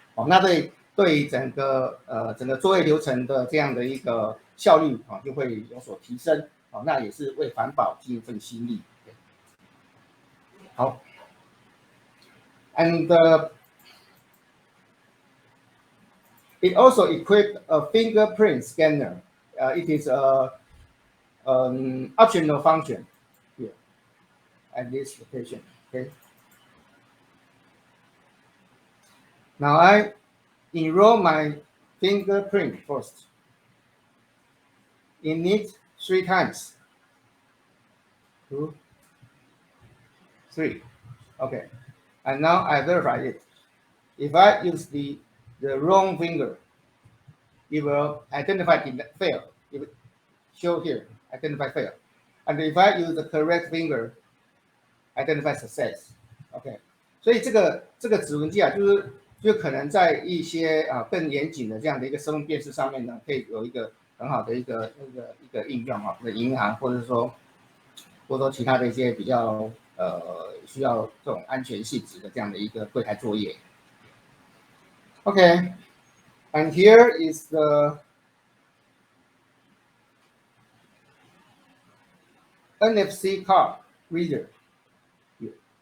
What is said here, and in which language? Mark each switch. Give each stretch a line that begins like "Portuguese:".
Chinese: 哦，那对整个作业流程的这样的一个效率啊，就会有所提升。哦，那也是为环保尽一份心力。好
English: ，and it also equipped a fingerprint scanner. It is an optional function here at this location. Okay. Now I enroll my fingerprint first. In it 3 times. 2, 3. Okay. And now I verify it. If I use the wrong finger, it will identify the fail. It will show here, identify fail. And if I use the correct finger, identify success. OK.
Chinese: 所以这个指纹机啊，就可能在一些更严谨的这样的一个身份辨识上面呢，可以有一个很好的一个应用哈，银行或者说其他的一些比较需要这种安全性质的这样的一个柜台作业。
English: Okay, and here is the NFC card reader. Here.